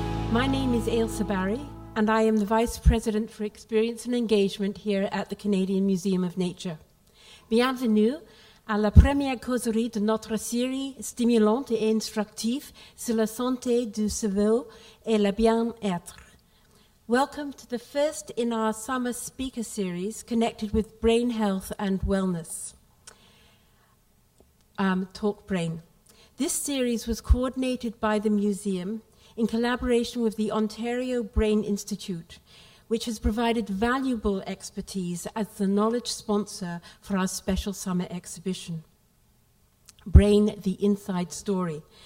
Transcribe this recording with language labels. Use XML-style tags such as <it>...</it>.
<en>My name is Ailsa Barry, and I am the Vice President for Experience and Engagement here at the Canadian Museum of Nature.</en> <fr>Bienvenue à la première causerie de notre série stimulante et instructive sur la santé du cerveau et le bien-être.</fr> <en>Welcome to the first in our summer speaker series connected with brain health and wellness. Talk Brain. This series was coordinated by the museum in collaboration with the Ontario Brain Institute, which has provided valuable expertise as the knowledge sponsor for our special summer exhibition, Brain, the Inside Story.</en>